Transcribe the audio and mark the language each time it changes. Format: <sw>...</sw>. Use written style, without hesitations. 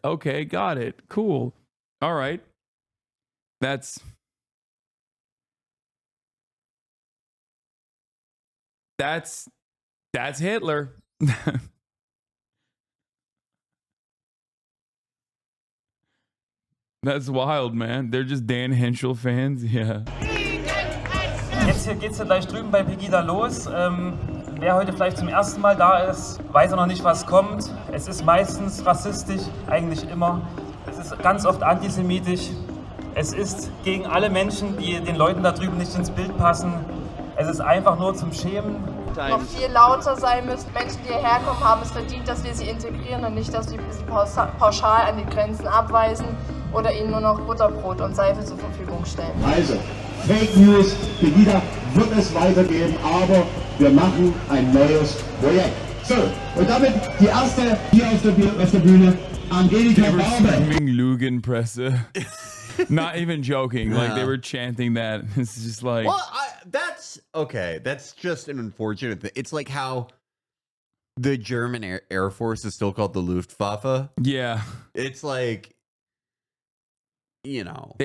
<en>Okay, got it. Cool. All right. That's Hitler. That's wild, man. They're just Dan Henschel fans. Yeah.</en> <de>Jetzt geht's ja gleich drüben bei Pegida los. Wer heute vielleicht zum ersten Mal da ist, weiß auch noch nicht, was kommt. Es ist meistens rassistisch, eigentlich immer. Es ist ganz oft antisemitisch. Es ist gegen alle Menschen, die den Leuten da drüben nicht ins Bild passen. Es ist einfach nur zum Schämen. Noch viel lauter sein müssen. Menschen, die hierher kommen, haben es verdient, dass wir sie integrieren und nicht, dass wir sie pauschal an die Grenzen abweisen oder ihnen nur noch Butterbrot und Seife zur Verfügung stellen. Also, Fake News, Pegida wird es weitergeben, aber wir machen ein neues Projekt. So, und damit die erste hier auf der Bühne, Angelika</de> <en>They were Barbe. screaming Lugenpresse. Not even joking. Like they were chanting that. It's just like Well, that's okay. That's just an unfortunate thing. It's like how the German Air Force is still called the Luftwaffe. yeah. It's like, you know,</en>